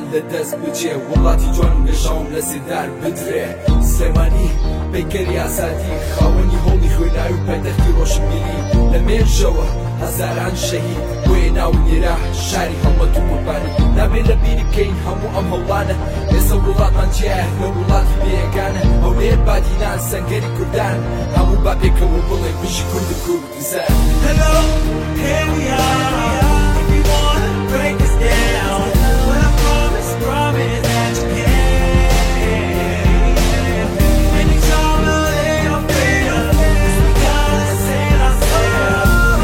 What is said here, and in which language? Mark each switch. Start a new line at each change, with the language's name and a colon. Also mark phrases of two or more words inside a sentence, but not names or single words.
Central Kurdish: لە دەست بچێ وڵاتی جوان و گەشاوم لە سێدار بدرێ سلێمانی پەیکەری ئازادی خاوەنی هۆڵی خوێناوی و پایتەختی ڕۆشنبیری لە مێژەوە هەزاران شەهید بۆیە ناو نێرا شاری هەڵمەت و قوربانی نابێت لە بیری بکەین هەموو ئەم هەوڵانە ئێستا وڵاتمان جیایە لە وڵاتی بێیەکانە هەولێر بادینان سەنگەری کوردان هەموو با پێکەوە بڵێ بژی کورد کوردستان.
English: Hello, here we are. If you wanna break us down, but I promise that you can. Any trouble they all fail, 'cause we gotta send ourselves.